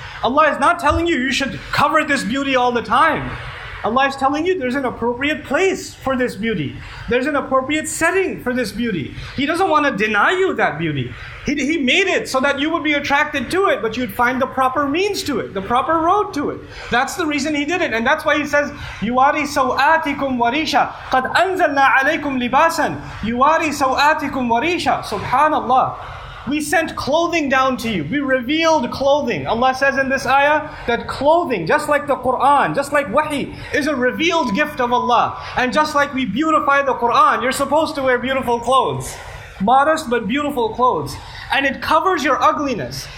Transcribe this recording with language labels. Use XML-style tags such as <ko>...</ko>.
<en>Allah is not telling you should cover this beauty all the time. Allah is telling you there's an appropriate place for this beauty. There's an appropriate setting for this beauty. He doesn't want to deny you that beauty. He made it so that you would be attracted to it, but you'd find the proper means to it, the proper road to it. That's the reason He did it. And that's why He says,</en> <ar>يُوَارِي سَوْآتِكُمْ وَرِيشًا قَدْ أَنزَلْنَا عَلَيْكُمْ لِبَاسًا يُوَارِي سَوْآتِكُمْ وَرِيشًا. Subhanallah.</ar> <en>We sent clothing down to you. We revealed clothing. Allah says in this ayah that clothing, just like the Quran, just like wahi, is a revealed gift of Allah. And just like we beautify the Quran, you're supposed to wear beautiful clothes. Modest but beautiful clothes. And it covers your ugliness.</en>